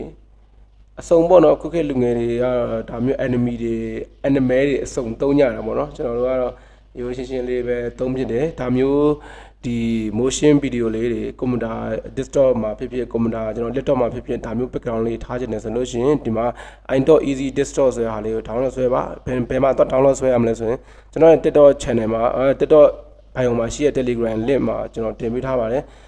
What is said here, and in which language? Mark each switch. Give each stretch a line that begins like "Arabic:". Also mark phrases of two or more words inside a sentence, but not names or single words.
Burmese: အစုံပေါ့နော်ခုခေတ်လူငယ်တွေကတော့ဒါမျိုး anime တွေအစုံသုံးကြတာပေါ့နော်ကျွန်တော်တို့ကတော့ရိုးရှင်းရှင်းလေးပဲသုံးဖြစ်တယ်ဒါမျိုးဒီ
English: motion video
Burmese: လေးတွေကွန်ပျူတာ desktop မှာဖြစ်ဖြစ်ကွန်ပျူတာကျွန်တော် laptop မှာဖြစ်ဖြစ်ဒါမျိုး background လေးထားခြင်းနဲ့ဆိုလို့ရှိရင်ဒီမှာ i.easy desktop ဆိုတဲ့ဟာလေးကို download ဆွဲပါဘယ်မှာတော့ download ဆွဲရမလဲဆိုရင်ကျွန်တော်ရဲ့ TikTok channel မှာTikTok bio မှာရှိတဲ့ Telegram link မှာကျွန်တော်တင်ပေးထားပါတယ်